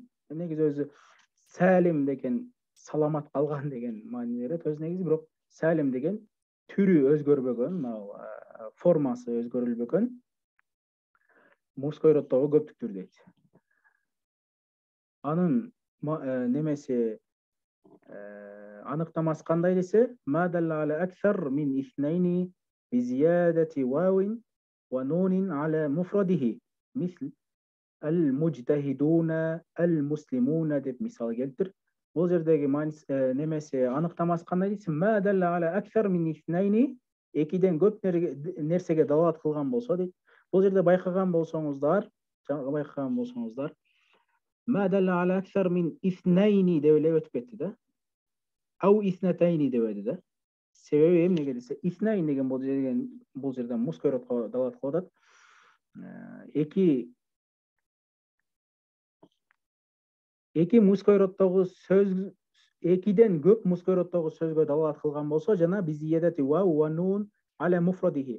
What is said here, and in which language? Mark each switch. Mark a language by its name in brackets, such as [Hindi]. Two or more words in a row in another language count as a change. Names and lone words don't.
[Kyrgyz] Негизи өзү салим деген саламат калган деген маани берет өз негизи, бирок салим деген түрү өзгөрбөгөн, формасы өзгөрүлбөгөн [Russian] мужской роддогу [Kyrgyz] көптүк түр дейт. Анын немеси аныктамасы кандай десе, [Arabic] ما دل على أكثر من اثنين بزيادة واو ونون على مفرده. مثل المجتهدون المسلمون [Kyrgyz] деп мисал келтир. Бул жердеги немеси аныктамасы кандай десе, [Arabic] ما دل على أكثر من اثنين, [Kyrgyz] экиден көп нерсеге далалат кылган болсо дейт. Бул жерде байкаган болсоңуздар, [Arabic] ما دل على أكثر من اثنين [Kyrgyz] деп эле өтүп кетти да. [Arabic] أو اثنتين [Kyrgyz] деп өтү да. Себеби эмнеге десе, итhnайн деген бул жерде [Russian] мужской роддо [Kyrgyz] далалат кылып атат. Эки [Russian] мужской роддогу [Kyrgyz] сөз, экиден көп [Russian] мужской роддогу [Kyrgyz] сөзгө далалат кылган болсо, жана [Arabic] بزيادة و نون على مفرده.